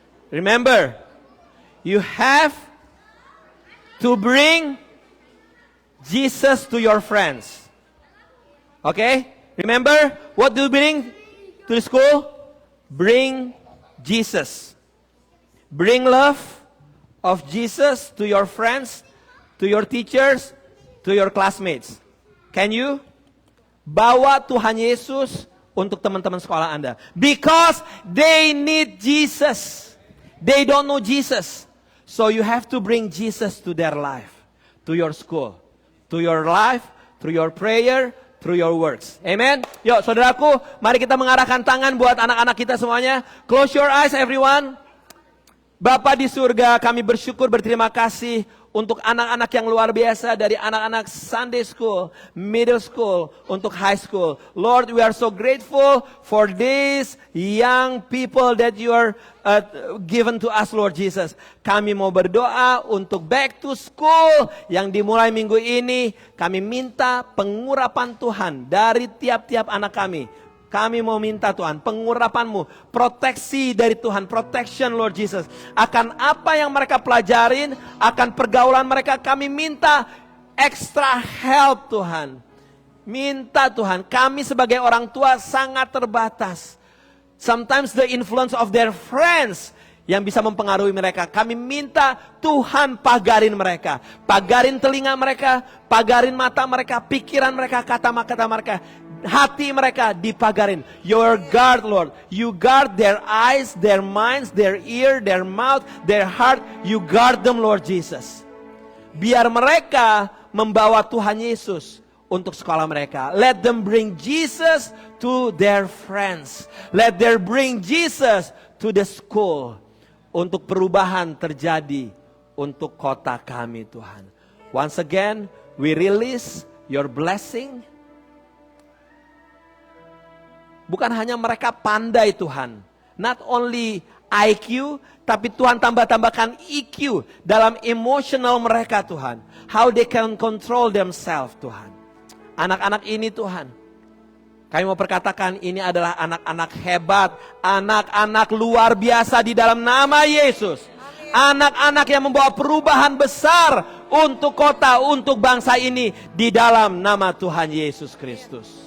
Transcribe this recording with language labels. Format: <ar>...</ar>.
<en>Remember, you have to bring Jesus to your friends. Okay? Remember, what do you bring to the school? Bring Jesus. Bring love of Jesus to your friends, to your teachers, to your classmates. Can you?</en> <id>Bawa Tuhan Yesus untuk teman-teman sekolah Anda.</id> <en>Because they need Jesus. They don't know Jesus. So you have to bring Jesus to their life, to your school, to your life, through your prayer, through your works. Amen.</en> <id>Yuk saudaraku, mari kita mengarahkan tangan buat anak-anak kita semuanya.</id> <en>Close your eyes everyone.</en> <id>Bapa di surga, kami bersyukur, berterima kasih untuk anak-anak yang luar biasa, dari anak-anak Sunday school, middle school, untuk high school.</id> <en>Lord, we are so grateful for these young people that you are given to us, Lord Jesus.</en> <id>Kami mau berdoa untuk back to school yang dimulai minggu ini. Kami minta pengurapan Tuhan dari tiap-tiap anak kami. Kami mau minta Tuhan, pengurapan-Mu, proteksi dari Tuhan,</id> <en>protection Lord Jesus.</en> <id>Akan apa yang mereka pelajarin, akan pergaulan mereka, kami minta</id> <en>extra help</en> <id>Tuhan. Minta Tuhan, kami sebagai orang tua sangat terbatas.</id> <en>Sometimes the influence of their friends</en> <id>yang bisa mempengaruhi mereka. Kami minta Tuhan pagarin mereka. Pagarin telinga mereka, pagarin mata mereka, pikiran mereka, kata-kata mereka. Hati mereka dipagarin.</id> <en>Your guard, Lord. You guard their eyes, their minds, their ear, their mouth, their heart. You guard them, Lord Jesus.</en> <id>Biar mereka membawa Tuhan Yesus untuk sekolah mereka.</id> <en>Let them bring Jesus to their friends. Let them bring Jesus to the school.</en> <id>Untuk perubahan terjadi untuk kota kami, Tuhan.</id> <en>Once again, we release your blessing.</en> <id>Bukan hanya mereka pandai Tuhan.</id> <en>Not only IQ,</en> <id>tapi Tuhan tambahkan EQ dalam emotional mereka Tuhan.</id> <en>How they can control themselves Tuhan.</en> <id>Anak-anak ini Tuhan, kami mau perkatakan ini adalah anak-anak hebat. Anak-anak luar biasa di dalam nama Yesus. Anak-anak yang membawa perubahan besar untuk kota, untuk bangsa ini di dalam nama Tuhan Yesus Kristus.</id>